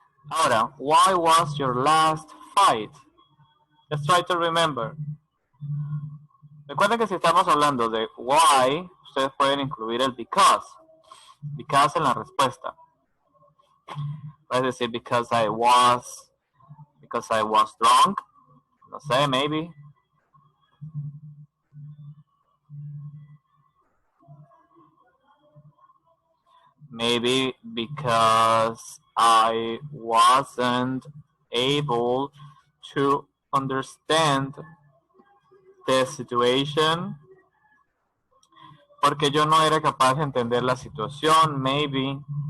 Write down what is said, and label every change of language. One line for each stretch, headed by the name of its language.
English: Ahora, why was your last fight? Let's try to remember.
Spanish: Recuerden que si estamos hablando de why, ustedes pueden incluir el because. Because en la respuesta. Puedes decir
English: because I was drunk.
Spanish: No sé,
English: maybe. Maybe because I wasn't able to understand the situation.
Spanish: Porque yo no era capaz de entender la situación, maybe.